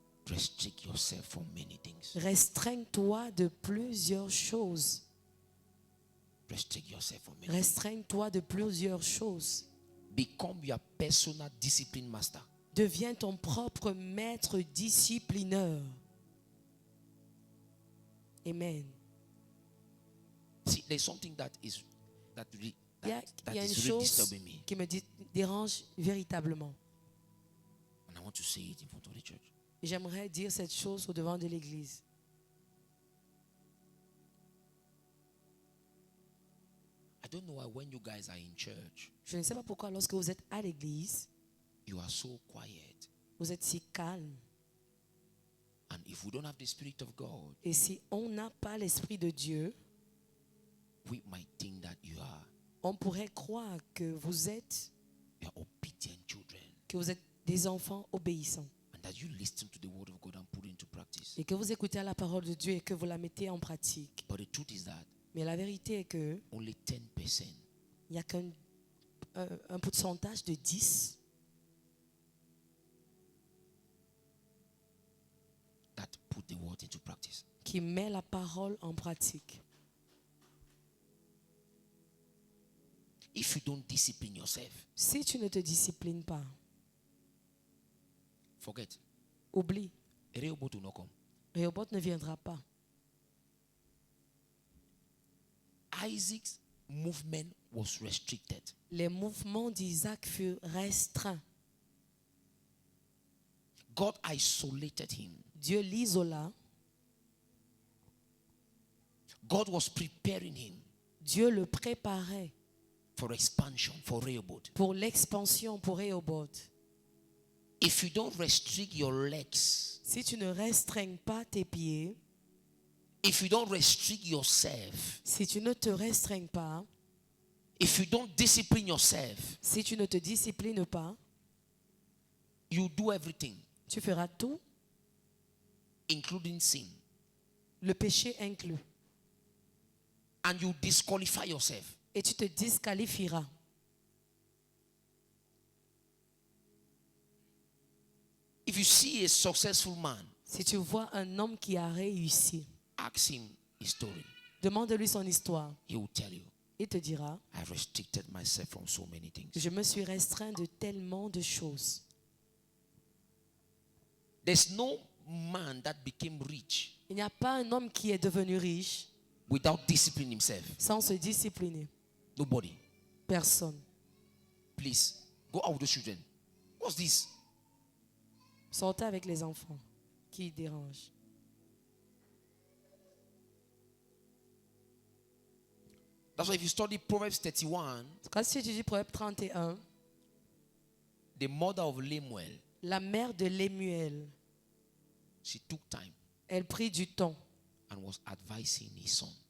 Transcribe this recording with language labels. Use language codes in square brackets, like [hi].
[en] restrict yourself from many things. [fr] restreigne-toi de plusieurs choses. [en] Restrict yourself from many things. [fr] Restreigne-toi de plusieurs choses. [en] Become your personal discipline master. [fr] Deviens ton propre maître disciplineur. [en] Amen. See, there's something that is [fr] Il y a une [en] is really [fr] chose [en] disturbing me, [fr] qui me dérange véritablement. [en] and I want to say it in front of the church. [fr] J'aimerais dire cette chose au devant de l'église. [en] I don't know why when you guys are in church, [fr] Je ne sais pas pourquoi lorsque vous êtes à l'église, [en] you are so quiet. [fr] vous êtes si calme. [en] And if we don't have the Spirit of God, [fr] Et si on n'a pas l'Esprit de Dieu, [en] we might think that you are [fr] on pourrait croire que vous êtes [en] obedient children, [fr] des enfants obéissants. [en] and that you listen to the word of God and put it into practice. [fr] Et que vous écoutez la parole de Dieu et que vous la mettez en pratique. [en] But the truth is that [fr] Mais la vérité est que [en] only 10% [fr] il n'y a qu'un un pourcentage de 10 [en] that put the word into practice. [fr] qui met la parole en pratique. [en] If you don't discipline yourself, [fr] Si tu ne te disciplines pas, [en] forget. [fr] oublie. [en] Rehoboth will not come. [fr] Rehoboth ne viendra pas. [en] Isaac's movement was restricted. [fr] Les mouvements d'Isaac furent restreints. [en] God isolated him. [fr] Dieu l'isola. [en] God was preparing him [fr] Dieu le préparait [en] for expansion, for Rehoboth. [fr] pour l'expansion pour Rehoboth. [en] If you don't restrict your legs, [fr] Si tu ne restreins pas tes pieds, [en] if you don't restrict yourself, [fr] si tu ne te restreins pas, [en] if you don't discipline yourself, [fr] si tu ne te disciplines pas, [en] you do everything, [fr] tu feras tout, [en] including sin, [fr] le péché inclus, [en] and you disqualify yourself. [fr] et tu te disqualifieras. [en] If you see a successful man, [fr] Si tu vois un homme qui a réussi, [en] ask him his story. [fr] demande-lui son histoire. [en] He will tell you, [fr] Il te dira, [en] I've restricted myself from so many things. [fr] je me suis restreint de tellement de choses. [en] There's no man that became rich [fr] Il n'y a pas un homme qui est devenu riche [en] without disciplining himself. [fr] sans se discipliner. [en] Nobody. [fr] Personne. [en] Please, go out with the children. What's this? [fr] Sortez avec les enfants qui dérangent. [en] That's why if you study Proverbs 31, [fr] Quand si tu dis Proverbe 31, [en] the mother of Lemuel, [fr] la mère de Lémuel, [en] she took time [fr] elle prit du temps. [en] and was advising his son.